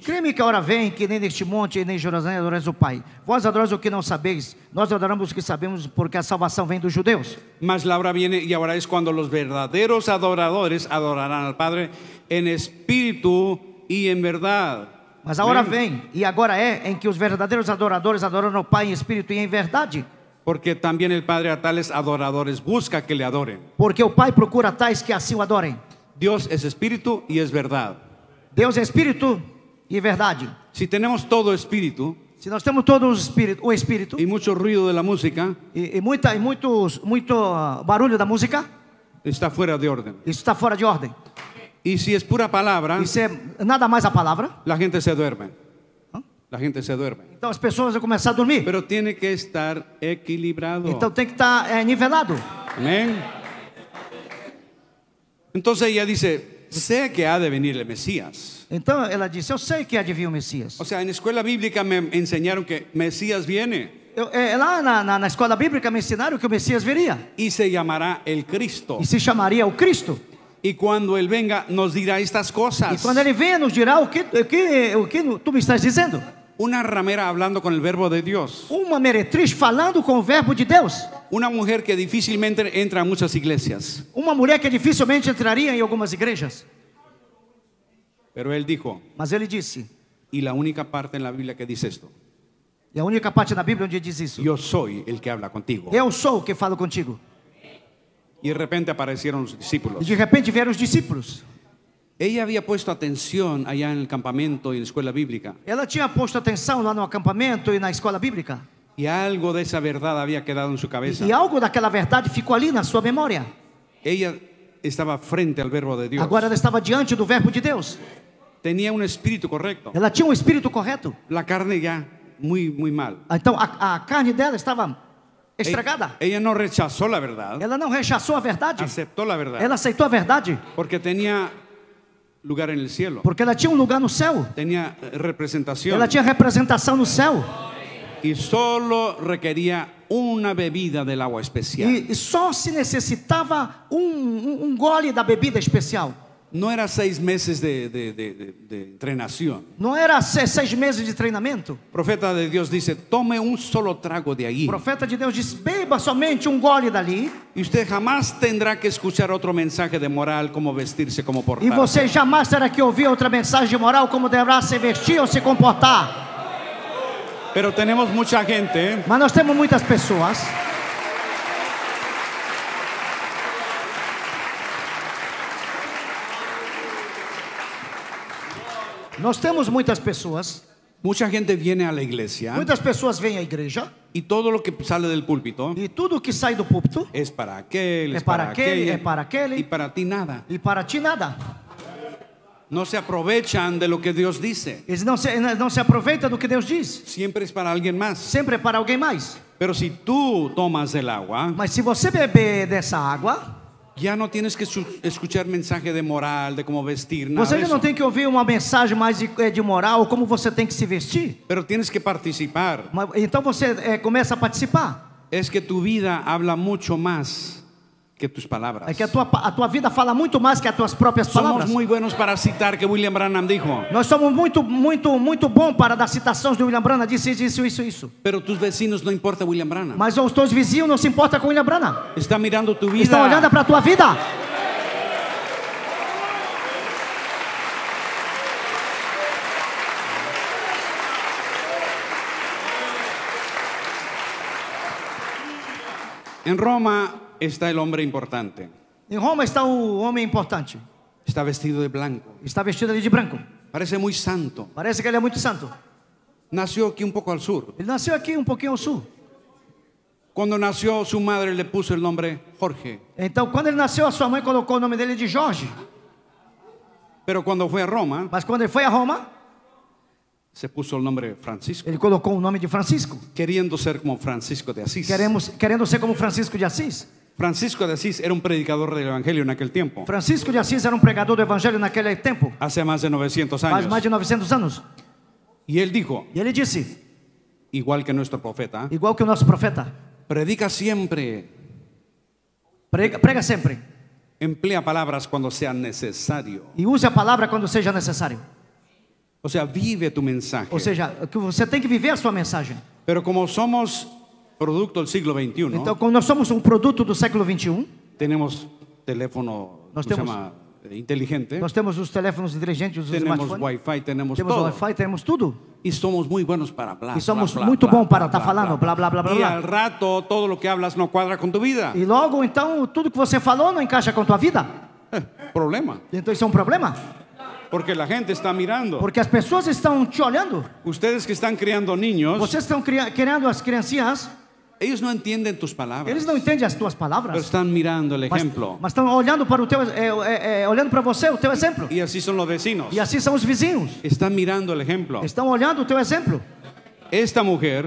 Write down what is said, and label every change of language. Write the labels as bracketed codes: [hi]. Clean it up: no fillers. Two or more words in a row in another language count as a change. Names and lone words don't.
[pt] crê-me que a hora vem que nem neste monte nem em Jerusalém adorais o Pai. Vós adorais o que não sabeis, nós adoramos o que sabemos, porque a salvação vem dos judeus. [es] Mas la hora viene y ahora es cuando los verdaderos adoradores adorarán al Padre en espíritu y en verdad. [pt] Mas a hora Amém? vem, e agora é, em que os verdadeiros adoradores adoram ao Pai em espírito e em verdade. [es] Porque también el Padre a tales adoradores busca que le adoren. [pt] Porque o Pai procura tais que assim o adorem. [es] Dios es espíritu y es verdad. [pt] Deus é espírito e verdade. [es] Si tenemos todo espíritu [pt] Se nós temos todo o espírito [es] y mucho ruido de la música, [pt] e muito barulho da música, [es] está fuera de orden. [pt] isso está fora de ordem. [es] Y si es pura palabra, [pt] Isso é nada mais a palavra. [es] la gente se duerme. La gente se duerme. [pt] Então as pessoas vão começar a dormir. [es] Pero tiene que estar equilibrado. [pt] Então tem que estar nivelado. [es] Amén. Entonces ella dice: sé que ha de venir el Mesías. [pt] Então ela disse: eu sei que há de vir o Messias. [es] O sea, en escuela bíblica me enseñaron que Mesías viene. [pt] lá na escola bíblica me ensinaram que o Messias viria [es] y se llamará el Cristo. [pt] e se chamaria o Cristo. [es] Y cuando Él venga nos dirá estas [pt] E [es] cosas. [pt] quando ele venha, nos dirá o que tu me estás dizendo. [es] Una ramera hablando con el verbo de Dios. [pt] Uma meretriz falando com o verbo de Deus. [es] Una mujer que difícilmente entra a muchas iglesias. [pt] Uma mulher que dificilmente entraria em algumas igrejas. [es] Pero Él dijo, [pt] Mas ele disse, [es] y la única parte en la Biblia que dice esto: [pt] e a única parte na Bíblia onde diz isso: [es] yo soy el que habla contigo. [pt] eu sou o que falo contigo. [es] Y de repente aparecieron los [pt] E [es] discípulos. [pt] de repente vieram os discípulos. [es] Ella había puesto atención allá en el campamento y en la escuela bíblica. [pt] Ela tinha posto atenção lá no acampamento e na escola bíblica. [es] Y algo de esa verdad había quedado en su cabeza. [pt] E algo daquela verdade ficou ali na sua memória. [es] Ella estaba frente al verbo de Dios. [pt] Agora ela estava diante do verbo de Deus. [es] Tenía un espíritu correcto. [pt] Ela tinha um espírito correto. [es] La carne ya muy mal. [pt] Então a carne dela estava estragada. [es] Ella no rechazó la verdad. [pt] Ela não rechaçou a verdade. [es] Aceptó la verdad. [pt] Ela aceitou a verdade. [es] Porque tenía lugar en el cielo. [pt] Porque ela tinha um lugar no céu. [es] Tenía representación. [pt] Ela tinha representação no céu. [es] Y solo requería una bebida del agua especial. [pt] E só se necessitava um gole da bebida especial. [es] No era 6 meses de entrenación. [pt] Não era 6 meses de treinamento. [es] El profeta de Dios dice: tome un solo trago de ahí. [pt] O profeta de Deus diz: beba somente um gole dali. [es] Y usted jamás tendrá que escuchar otro mensaje de moral, cómo vestirse, cómo [pt] E [es] portarse. [pt] você jamais terá que ouvir outra mensagem de moral, como deverá se vestir ou se comportar. [es] Pero tenemos mucha gente [pt] Mas nós temos muitas pessoas [es] mucha gente viene a la iglesia [pt] muitas pessoas vêm à igreja [es] y todo lo que sale del púlpito [pt] e tudo que sai do púlpito [es] es para aquel, [pt] é [es] es para [pt] para aquele, [es] aquella, [pt] é para aquele [es] y para ti nada. [pt] e para ti nada. [es] No se aprovechan de lo que Dios dice. [pt] Eles não se aproveitam do que Deus diz. [es] Siempre es para alguien más. [pt] Sempre é para alguém mais. [es] Pero si tú tomas el agua, [pt] Mas se você beber dessa água, [es] ya no tienes que escuchar mensaje de moral, de cómo vestir, nada [pt] você de já não [es] eso. [pt] tem que ouvir uma mensagem mais de moral, como você tem que se vestir. [es] Pero tienes que participar. [pt] Então você começa a participar. [es] Es que tu vida habla mucho más que tus palabras. [pt] É que a tua vida fala muito mais que as tuas próprias [es] Somos [pt] palavras. [es] muy buenos para citar que William Branham dijo, [pt] Nós somos muito bom para dar citações de William Branham, disse isso. [es] pero tus vecinos no importa William Branham. [pt] Mas os teus vizinhos não se importam com William Branham. [es] Está mirando tu vida. [pt] Estão olhando para a tua vida. [es] En Roma está el hombre importante. [pt] Em Roma está o homem importante. [es] Está vestido de blanco. [pt] Está vestido ali de branco. [es] Parece muy santo. [pt] Parece que ele é muito santo. [es] Nació aquí un poco al sur. [pt] Ele nasceu aqui um pouquinho ao sul. [es] Cuando nació su madre le puso el nombre Jorge. [pt] Então, quando ele nasceu, a sua mãe colocou o nome dele de Jorge. [es] Pero cuando fue a Roma, [pt] Mas quando ele foi a Roma, [es] se puso el nombre Francisco. [pt] ele colocou o nome de Francisco. [es] Queriendo ser como Francisco de Asís. [pt] Querendo ser como Francisco de Assis. [es] Francisco de Asís era un predicador del evangelio en aquel tiempo. [pt] Francisco de Assis era um pregador do evangelho naquele tempo. [es] Hace más de 900 [pt] Faz [es] años. [pt] mais de 900 anos. [es] Y él dijo, [pt] E ele disse, [es] igual que nuestro profeta, [pt] igual que o nosso profeta, [es] predica siempre, [pt] prega sempre. [es] emplea palabras cuando sea necesario. [pt] E use a palavra quando seja necessário. [es] O sea, vive tu mensaje. [pt] Ou seja, que você tem que viver a sua mensagem. [es] Pero como somos producto del siglo XXI, [pt] Então, como nós somos um produto do século 21, [es] tenemos teléfono, [pt] Nós [es] ¿cómo se [pt] temos- [es] llama? Inteligente, [pt] nós temos os teléfonos inteligentes, os [es] tenemos smartphones, Wi-Fi, tenemos [pt] temos [es] todo. [pt] Wi-Fi, temos tudo. [es] Y somos muy buenos para hablar. [pt] E somos muito bom para estar falando, blá, blá, blá, blá, [es] Y [pt] blá. [es] al rato todo lo que hablas no cuadra con tu vida. [pt] E logo, então, tudo que você falou não encaixa com a tua vida. [es] Problema. [pt] Então, isso é um problema. [es] Porque la gente está mirando. [pt] Porque as pessoas estão te olhando. [es] Ustedes que están criando niños, [pt] Vocês estão criando as criancinhas. [es] ellos no entienden tus palabras. [pt] Eles não entendem as tuas [es] Pero [pt] palavras. [es] están mirando el ejemplo. [pt] Mas estão olhando para o teu, olhando para você, o teu exemplo. [es] Y así son los vecinos. [pt] E assim são os vizinhos. [es] Están mirando el ejemplo. [pt] Estão olhando o teu exemplo. [es] Esta mujer